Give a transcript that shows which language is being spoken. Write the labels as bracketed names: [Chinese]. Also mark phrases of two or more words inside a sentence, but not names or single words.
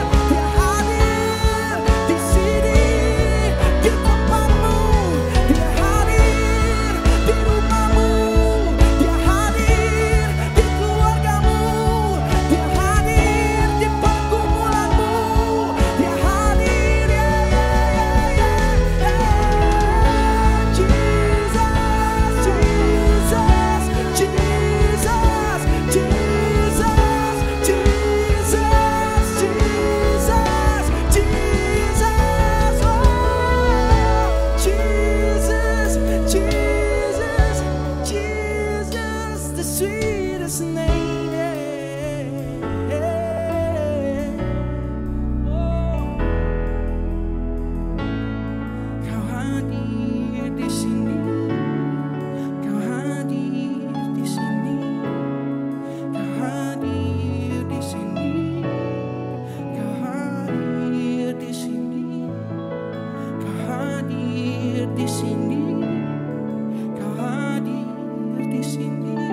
[Indonesian] Dia hadir di sini, di tempatmu. Dia hadir di rumahmu. Dia hadir di keluargamu. Dia hadir di pergumulanmu. Dia hadir, [English] Jesus, Jesus, Jesus, Jesus, Jesus, Jesus, Jesus, oh, Jesus, Jesus, Jesus, the sweetest name. [Indonesian] Oh, Kau hadir di sini, Kau hadir di sini, Kau hadir di sini, Kau hadir di sini, Kau hadir di sini, Kau hadir di sini.